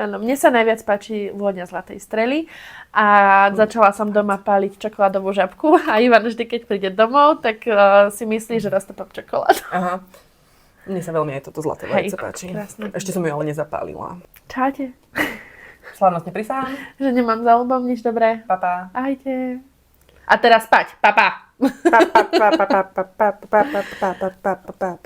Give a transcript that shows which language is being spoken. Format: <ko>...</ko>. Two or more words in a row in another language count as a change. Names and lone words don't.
<sk>Áno, mne sa najviac páči vôňa zlatej strely a začala som doma páliť čokoládovú žabku a Ivan vždy, keď príde domov, tak si myslí, že roztopám čokoládu. Aha. Mne sa veľmi aj toto zlaté vajce páči. Krásne. Ešte som ju ale nezapálila. Čaute. Slávnostne prisahám. Že nemám za ľubom nič dobré. Papa. Ahojte. A teraz spať. Papa. Pa, pa, pa, pa, pa, pa, pa, pa, pa, pa, pa, pa, pa.</sk>